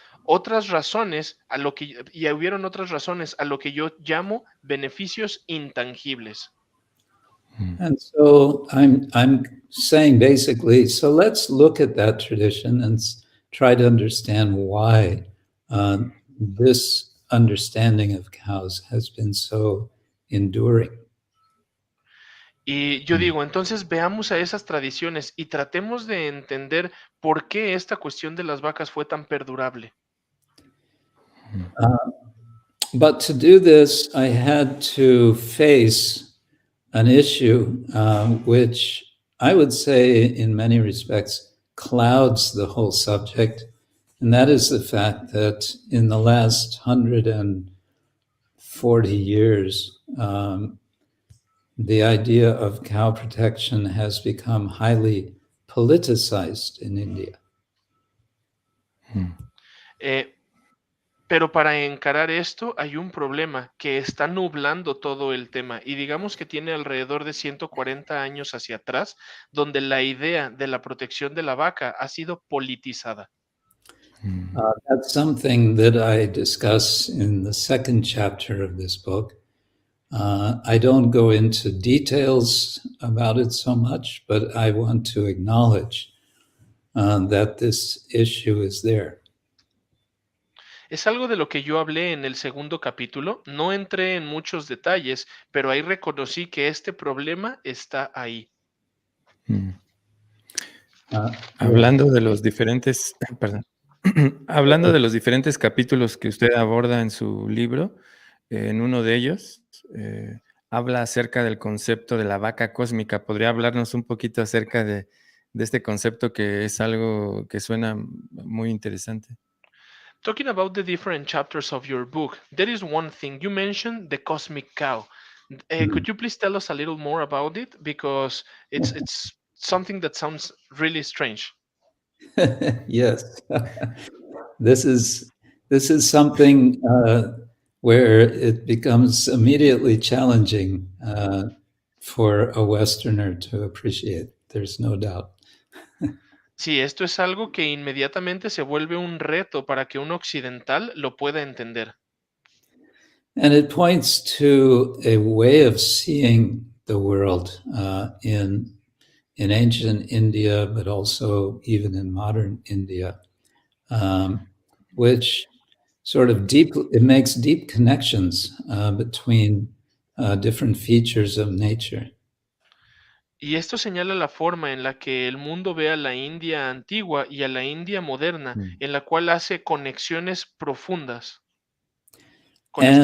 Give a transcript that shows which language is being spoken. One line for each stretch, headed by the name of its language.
Spanish: Otras razones y hubieron otras razones a lo que yo llamo beneficios intangibles.
English: And so I'm saying basically, so let's look at that tradition and try to understand why this understanding of cows has been so enduring.
Spanish: Y yo digo, entonces veamos a esas tradiciones y tratemos de entender por qué esta cuestión de las vacas fue tan perdurable.
English: But to do this, I had to face an issue which I would say in many respects clouds the whole subject, and that is the fact that in the last 140 years, the idea of cow protection has become highly politicized in India.
Spanish: Pero para encarar esto hay un problema que está nublando todo el tema y digamos que tiene alrededor de 140 años hacia atrás, donde la idea de la protección de la vaca ha sido politizada.
English: That's something that I discuss in the second chapter of this book. I don't go into details about it so much, but I want to acknowledge that this issue is there.
Spanish: Es algo de lo que yo hablé en el segundo capítulo. No entré en muchos detalles, pero ahí reconocí que este problema está ahí. Hablando de los diferentes, hablando de los diferentes capítulos que usted aborda en su libro, en uno de ellos habla acerca del concepto de la vaca cósmica. ¿Podría hablarnos un poquito acerca de este concepto que es algo que suena muy interesante?
English: Talking about the different chapters of your book, there is one thing. You mentioned the cosmic cow. Could you please tell us a little more about it? Because it's something that sounds really strange. Yes. This is something where it becomes immediately challenging for a Westerner to appreciate. There's no doubt.
Spanish: Sí, esto es algo que inmediatamente se vuelve un reto para que un occidental lo pueda entender.
English: And it points to a way of seeing the world in ancient India, but also even in modern India, which sort of it makes deep connections between different features of nature.
Spanish: Y esto señala la forma en la que el mundo ve a la India antigua y a la India moderna, Mm. en la cual hace conexiones profundas con este